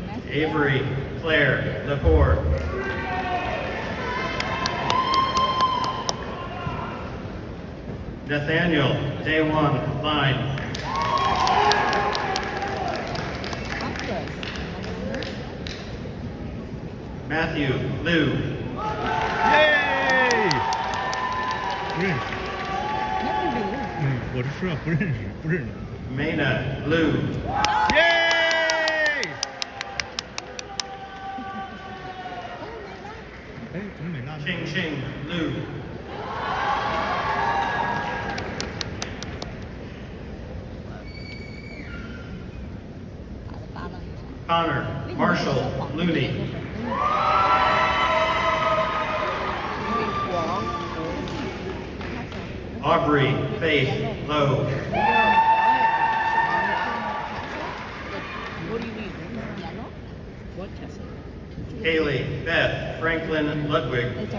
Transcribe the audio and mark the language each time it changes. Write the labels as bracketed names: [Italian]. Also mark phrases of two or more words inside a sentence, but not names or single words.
[English] Avery Claire Lepore. Nathaniel Daewon Line. Matthew Liu. Yay! [Chinese] 不认识。我是说不认识。 [English] Maina Liu. [Chinese] Yay! 哎，怎么美娜呢？ [English] Ching Liu. Connor Marshall Looney. Aubrey Faith Lowe. Kaylee Beth Franklin Ludwig.